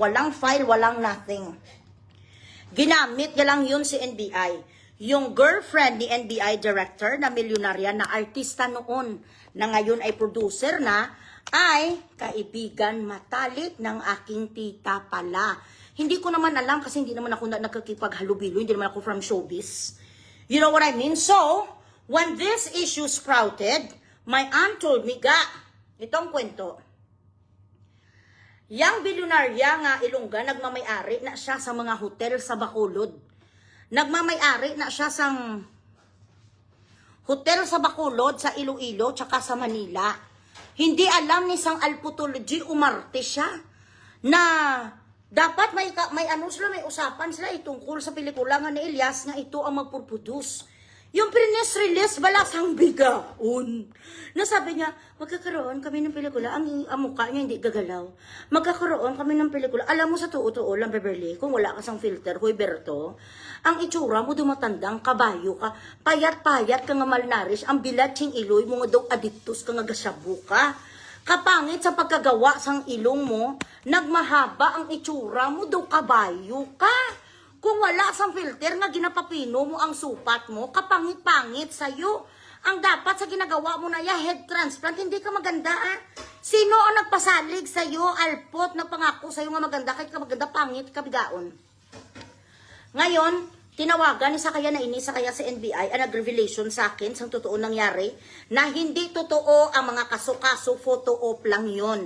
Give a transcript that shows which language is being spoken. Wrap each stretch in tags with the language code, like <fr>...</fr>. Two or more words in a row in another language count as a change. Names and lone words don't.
<tl>Walang file, walang nothing. Ginamit niya lang yun si NBI. Yung girlfriend ni NBI director na milyonarya na artista noon na ngayon ay producer na ay kaibigan matalik ng aking tita pala. Hindi ko naman alam kasi hindi naman ako nagkakipaghalubilo. Hindi naman ako from showbiz.</tl> <en>You know what I mean? So, when this issue sprouted, my aunt told me,</en> <tl>itong kwento. Yang bilyonarya nga Ilongga, nagmamayari na siya sa mga hotel sa Bacolod. Nagmamayari na siya sa hotel sa Bacolod, sa Iloilo, tsaka sa Manila. Hindi alam ni Sang Alputology, umarte siya, na dapat may ano sila, may usapan sila itungkol sa pelikula nga ni Elias nga ito ang magpuproduce.</tl> <hil>Yung press release, balasang bigaon.</hil> <tl>Nasabi niya, magkakaroon kami ng pelikula, ang mukha niya hindi gagalaw. Magkakaroon kami ng pelikula.</tl> <hil>Alam mo sa tuo-tuo lang, Beverly, kung wala ka sang filter, Hoy Berto, ang itsura mo dumatandang kabayo ka, payat-payat ka nga malnarish, ang bilatsing iloy mo nga daw adictus ka nga gasabu ka. Kapangit sa pagkagawa sang ilong mo, nagmahaba ang itsura mo daw kabayo ka. Kung wala sang filter nga ginapapino mo ang supat mo, kapangit-pangit sa'yo.</hil> <tl>Ang dapat sa ginagawa mo na</tl> <en>head transplant,</en> <tl>hindi ka maganda</tl> <hil>Sino ang nagpasalig sa'yo,</hil> <tl>alpot, nagpangako sa'yo nga maganda, kahit ka maganda, pangit, kabigaon. Ngayon, tinawagan ni Sakaya na ini, Sakaya sa NBI, ang nag-revelation sa akin, sang totoo nangyari, na hindi totoo ang mga kaso-kaso,</tl> <en>photo op</en> <tl>lang yon.</tl>